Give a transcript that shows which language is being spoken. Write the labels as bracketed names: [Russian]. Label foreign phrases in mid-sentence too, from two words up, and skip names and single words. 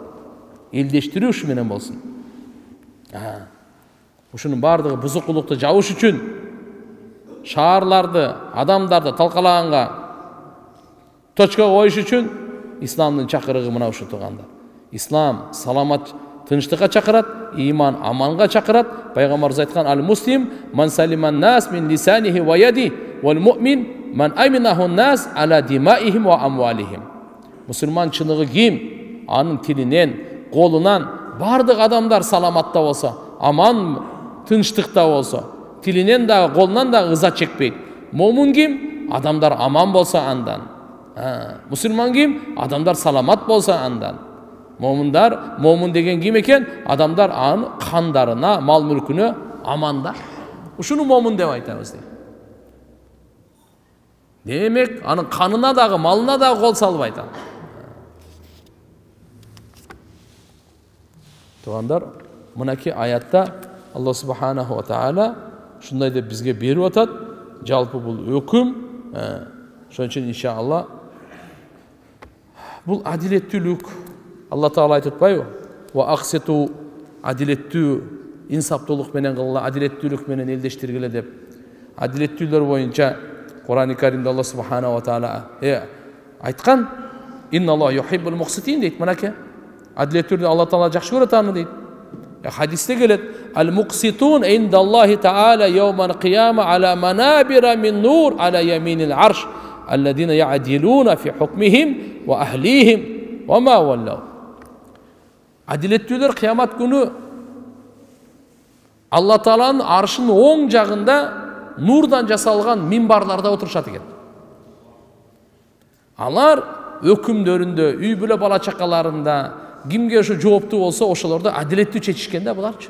[Kyrgyz] Элдештирүү ушу менен болсун. Ушунун бардыгы бузукулукту жабыш үчүн шаарларды, адамдарды талкалаганга точка коюш үчүн исламдын чакырыгы мына ушу туугандар. Ислам саламат тынчтыкка чакырат, иман аманга чакырат. Пайгамбарыбыз айткан: [Arabic] "المسلم من سلم الناس من لسانه ويده والمؤمن من أمنه الناس على دمائهم وأموالهم." [Kyrgyz] Мусулман чыныгы ким? Анын тилинен, колунан бардык адамдар саламатта болсо, аман тынчтыкта болсо, тилинен дагы, колунан дагы ыза чекпейт. Момун ким? Адамдар аман болсо андан. Мусулман ким? Адамдар саламат болсо андан. Момун деген ким экен? Адамдар анын кандарына, мал мүлкүнө аманда. Ушуну момун деп айтабыз. Демек, анын канына дагы, малына дагы кол салбайт. Туугандар, мынакей аятта Аллах [Arabic] سبحانه وتعالى [Kyrgyz] ушундай деп бизге берип атат. Жалпы бул өкүм. Ошон үчүн иншалла бул адилеттүүлүк. Алла Таала айтып атпайбы? [Arabic] وأقسطوا, [Kyrgyz] адилеттүү, инсаптуулук менен кылгыла, адилеттүүлүк менен элдештиргиле деп. Адилеттүүлөр боюнча Кур'ан-ы Каримде Алла [Arabic] سبحانه وتعالى [Kyrgyz] айткан: [Arabic] "إن الله يحب المقسطين" [Kyrgyz] дейт. Мынакей адилеттүүлүктү Алла Таала жакшы көрөт аны дейт. Хадисте келет: [Arabic] "المقسطون عند الله تعالى يوم القيامة على منابر من نور عن يمين العرش الذين يعدلون في حكمهم وأهليهم وما ولوا." [Kyrgyz] Адилеттүүлөр кыямат күнү Алла Тааланын аршынын оң жагында нурдан жасалган минбарларда отурушат экен. Алар өкүмдөрүндө, үй бүлө бала чакаларында кимге ошо жооптуу болсо, ошолорду адилеттүү чечишкен да буларчы.